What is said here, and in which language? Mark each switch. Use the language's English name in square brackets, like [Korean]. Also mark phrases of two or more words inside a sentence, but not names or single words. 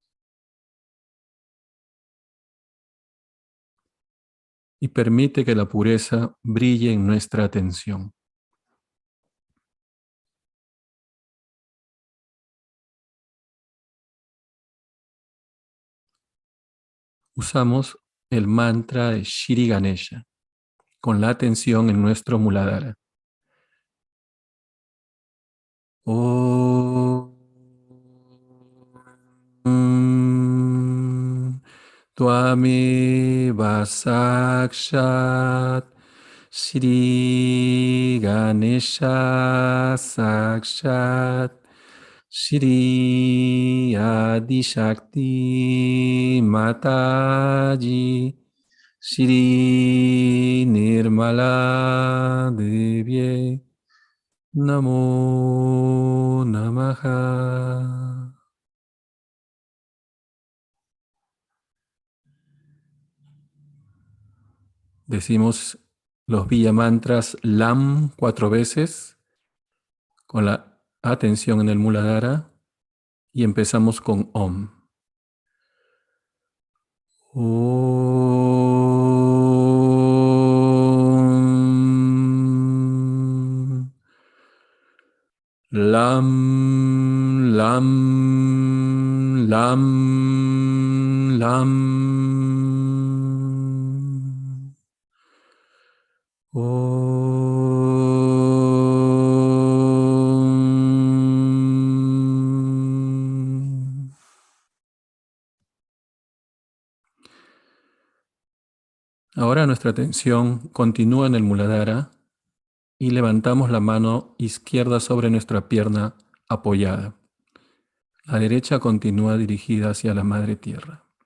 [Spanish] Y permite que la pureza brille en nuestra atención. Usamos el mantra de Shri Ganesha con la atención en nuestro Muladhara. [Sanskrit] ॐ त्वमेव साक्षात् श्री गणेश साक्षात् श्री श्री आदि शक्ति माताजी श्री निर्मला देव्यै नमो नमः. [Spanish] Decimos los Villa Mantras LAM 4 veces con la atención en el Muladhara y empezamos con OM. [Sanskrit] Om. लं, लं, लं, लं. Om. [Spanish] Ahora nuestra atención continúa en el Muladhara y levantamos la mano izquierda sobre nuestra pierna apoyada. La derecha continúa dirigida hacia la Madre Tierra.